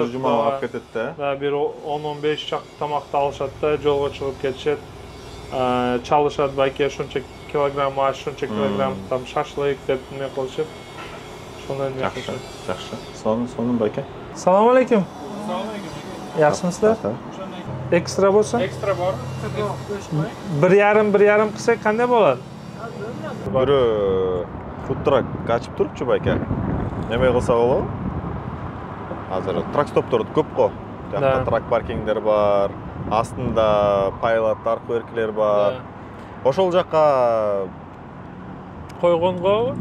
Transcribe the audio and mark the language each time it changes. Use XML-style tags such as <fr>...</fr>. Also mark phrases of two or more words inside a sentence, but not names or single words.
<ky>алып кетет да. Да, бир 10-15 чакты тамакты алышат да, жолго чыгып кетишет. Чалышат, байке ошончо килограмм аш, ошончо килограмм там шашлык деп неме кылышып. Ошондой неме кылышат. Жакшы. Сонун байке. Салам алейкум.</ky> <uz>Yaxshimisiz? Ekstra bo'lsa? Ekstra bor. 1,5 qilsak qanday bo'ladi?</uz> <ky>Biri фудтрак ачып турупчу байке. Неме кылса болобу? Азыр трак стопторду көп го. Жакта трак паркингдер бар, астында пайлот аркы-беркилер бар. Ошол жакка койгонго</ky>